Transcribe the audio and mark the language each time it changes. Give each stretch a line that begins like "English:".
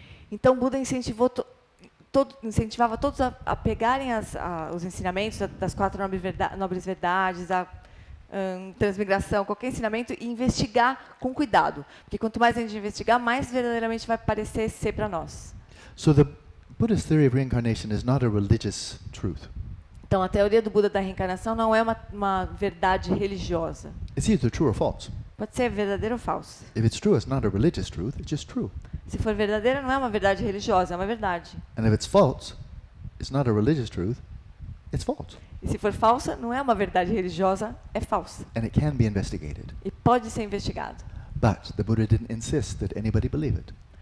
Portuguese: Então, Buda incentivava todos a pegarem os ensinamentos das 4 nobres verdades, a transmigração, qualquer ensinamento, e investigar com cuidado. Porque quanto mais a gente investigar, mais verdadeiramente vai parecer ser para nós.
English: So the Buddhist theory of reincarnation is not a religious truth.
Portuguese: Então, a teoria do Buda da reencarnação não é uma verdade religiosa.
English: It's either true or false.
Portuguese: Pode ser verdadeira ou falsa.
English: If it's true, it's not a religious truth, it's just true.
Portuguese: Se for verdadeira, não é uma verdade religiosa, é uma verdade.
English: And if it's false, it's not a religious truth, it's false.
Portuguese: E se for falsa, não é uma verdade religiosa, é falsa.
English: And it can be investigated.
Portuguese: E pode ser investigado.
English: But the Buddha didn't insist that anybody believe it.